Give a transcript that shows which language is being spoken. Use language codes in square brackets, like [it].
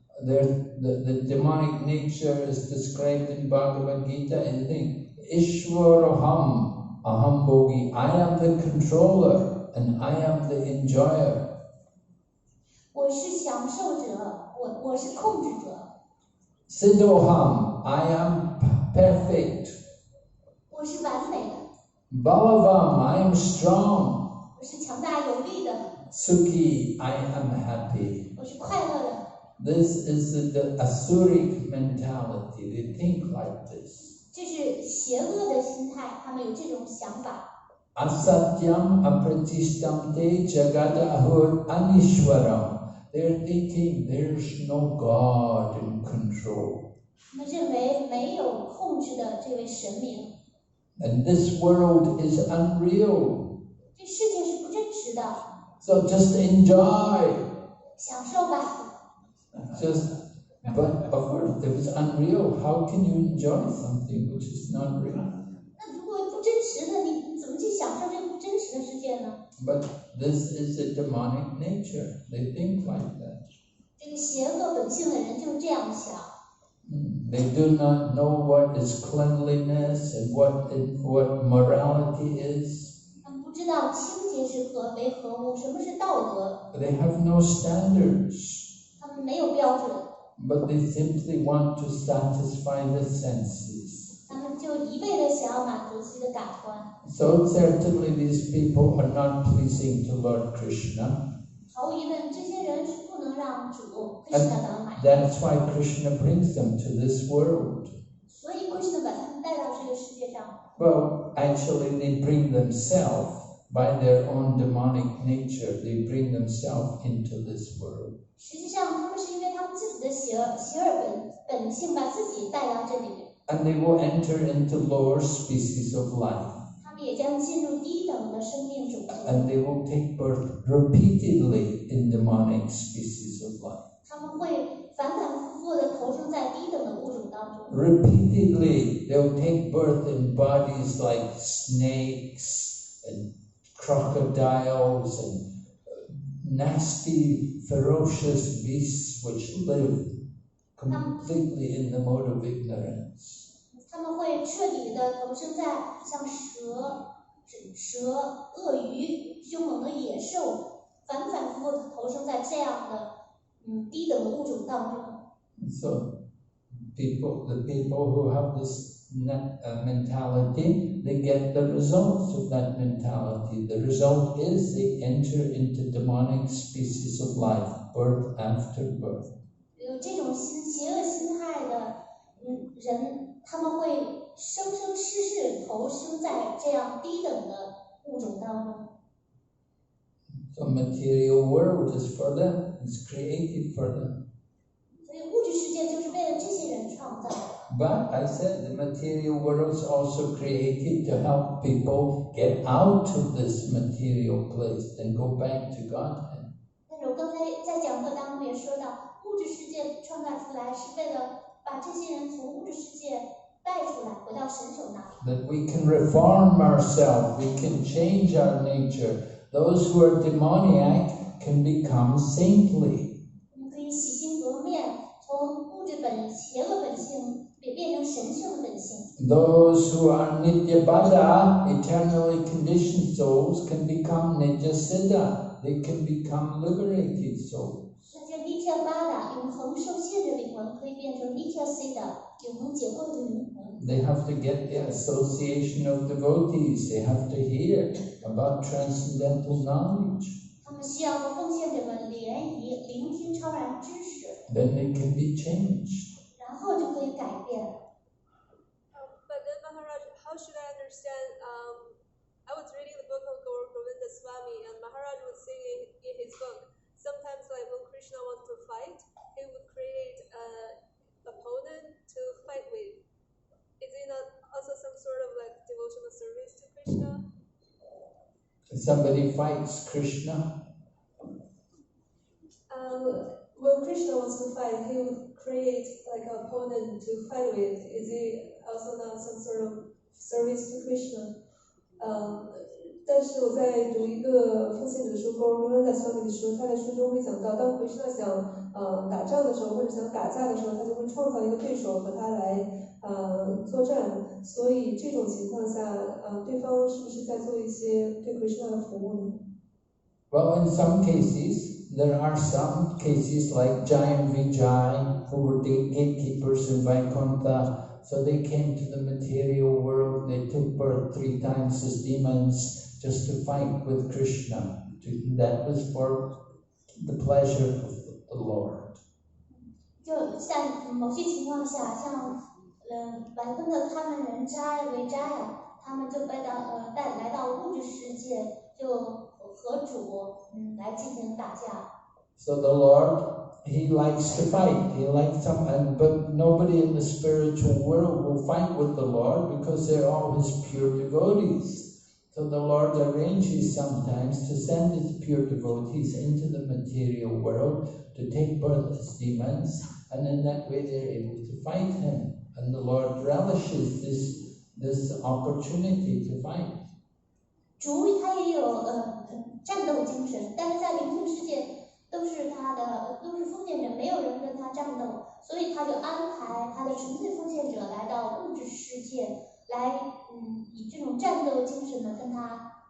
[en] And the demonic nature is described in Bhagavad Gita in the [sa] Ishwaraham Aham Bogi. [en] I am the controller and I am the enjoyer. [zh] 我是享受者，我是控制者。 [en] Siddhoham, I am perfect. [zh] 我是完美的。 [en] Balavam, I am strong. [zh] 我是强大有力的。 [en] Sukhi, I am happy. [zh] 我是快乐的。 [en] This is the Asuric mentality. They think like this. [zh] 这是邪恶的心态，他们有这种想法。 [sa] Asatyam apratishtamte jagadahur anishwaram. [en] They're thinking there's no God in control. [zh] 他们认为没有控制的这位神明。 [en] And this world is unreal. [zh] 这世界是不真实的。 [en] So just enjoy. [zh] 享受吧。 [en] But of course, if it's unreal, how can you enjoy something which is not real? [zh] 那如果不真实的，你怎么去享受这个不真实的世界呢？ [en] But this is the demonic nature. They think like that. [zh] 这个邪恶本性的人就这样想。 [en] They do not know what is cleanliness and what morality is. [zh] 他们不知道清洁是为何物，什么是道德， [en] They have no standards, [zh] 他们没有标准， [en] but they simply want to satisfy the senses. [zh] 他们就一味的想要满足自己的感官。 [en] So certainly these people are not pleasing to Lord Krishna. [zh] 毫无疑问，这些人是不能让主 [en] And [zh] Krishna 感到满意， [en] that's why Krishna brings them to this world. [zh] 所以 Krishna 把他们带到这个世界上。 [en] Well, actually they bring themselves by their own demonic nature. They bring themselves into this world. [zh] 实际上，他们是因为他们自己的邪恶本性，把自己带到这里面。 [en] And they will enter into lower species of life. [zh] 他们也将进入低等的生命种族， [en] And they will take birth repeatedly in demonic species of life. [zh] 他们会反复的投生在低等的物种当中。 [en] Repeatedly, they'll take birth in bodies like snakes and crocodiles and nasty, ferocious beasts which live completely in the mode of ignorance. [zh] 他们会彻底的投生在像蛇、鳄鱼、凶猛的野兽，反复的投生在这样的低等的物种当中。 [en] So, the people who have this mentality, they get the results of that mentality. The result is they enter into demonic species of life, birth after birth. [zh] 有这种邪恶心态的人，他们会生生世世投生在这样低等的物种当中。 [en] So material world is for them, it's created for them. [zh] 所以物质世界就是为了这些人创造的。 [en] But I said the material world is also created to help people get out of this material place and go back to Godhead. [zh] 但是我刚才在讲课当中也说到，物质世界创造出来是为了把这些人从物质世界带出来，回到神手那里。 [en] That we can reform ourselves, we can change our nature. Those who are demoniac can become saintly. [zh] 我们可以洗心革面，从物质邪恶本性变成神圣的本性。 [en] Those who are nityabada, eternally conditioned souls, can become nityasiddha. They can become liberated souls. [zh] 那些 Nitya Bada 永恒受限的灵魂，可以变成 Nitya Siddha 永恒解脱的灵魂。 [en] They have to get the association of devotees. They have to hear about transcendental knowledge. [zh] 他们需要和奉献者们联谊，聆听超然知识， [en] Then they can be changed. [zh] 然后就可以改变。 [en] But then Maharaj, how should I understand? I was reading the book of Gaur Govinda Swami, and Maharaj was saying in his book, sometimes like when Krishna wants to fight, he would create an opponent to fight with. Is it not also some sort of like devotional service to Krishna? If somebody fights Krishna, When Krishna wants to fight, he would create like an opponent to fight with. Is it also not some sort of service to Krishna? [zh] 但是我在读一个奉献者书 Gaur-Govinda Swami 的时候，他在书中会讲到，当 Krishna 想打仗的时候，或者想打架的时候，他就会创造一个对手和他来作战。所以这种情况下，对方是不是在做一些对 Krishna 的服务呢？ [en] well, in some cases, there are some cases like Jai and Vijay, who were gatekeepers in Vaikuntha. So they came to the material world, they took birth 3 times as demons just to fight with Krishna. That was for the pleasure of the Lord. [zh] 就像某些情况下，像白根的他们人斋为斋啊，他们就来到物质世界，就和主来进行打架。 [en] So the Lord, He likes to fight. He likes but nobody in the spiritual world will fight with the Lord because they're all His pure devotees. So the Lord arranges sometimes to send His pure devotees into the material world to take birth as demons, and in that way they're able to fight Him. And the Lord relishes this opportunity to fight. [zh] 主他也有战斗精神，但是在灵性世界都是奉献者，没有人跟他战斗，所以他就安排他的纯粹奉献者来到物质世界，来以这种战斗精神的跟他